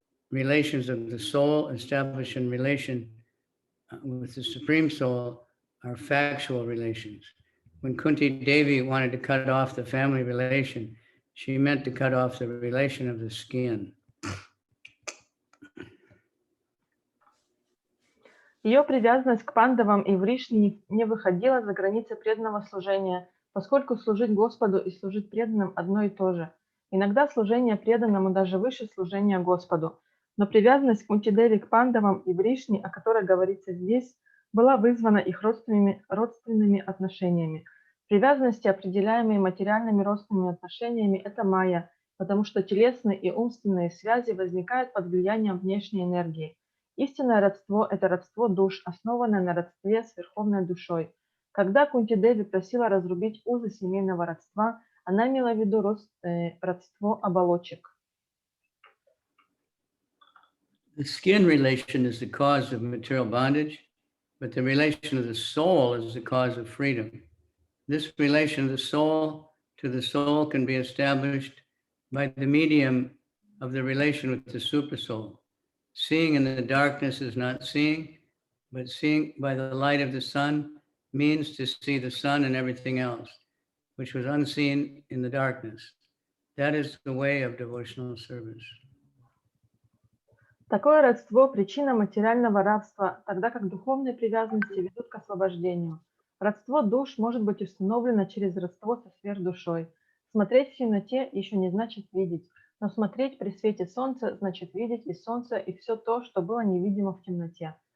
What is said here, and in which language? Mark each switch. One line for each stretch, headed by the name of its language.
English: Relations of the soul established in relation with the Supreme Soul are factual relations. When Kunti Devi wanted to cut off the family relation, she meant to cut off the relation of the skin.
Russian: Ее привязанность к пандавам и Вришне не выходила за границы преданного служения, поскольку служить Господу и служить преданным одно и то же. Иногда служение преданному даже выше служения Господу. Но привязанность Кунти-деви к пандавам и Вришне, о которой говорится здесь, была вызвана их родственными отношениями. Привязанности, определяемые материальными родственными отношениями, это майя, потому что телесные и умственные связи возникают под влиянием внешней энергии. Истинное родство – это родство душ, основанное на родстве с Верховной Душой. Когда Кунти-деви просила разрубить узы семейного родства, она имела в виду родство оболочек.
English: The skin relation is the cause of material bondage, but the relation of the soul is the cause of freedom. This relation of the soul to the soul can be established by the medium of the relation with the supersoul. Seeing in the darkness is not seeing, but seeing by the light of the sun means to see the sun and everything else, which was unseen in the darkness. That is the way of devotional service.
Russian: Такое родство – причина материального рабства, тогда как духовные привязанности ведут к освобождению. Родство душ может быть установлено через родство со сверхдушой. Смотреть в темноте еще не значит видеть, но смотреть при свете солнца значит видеть и солнце, и все то, что было невидимо в темноте.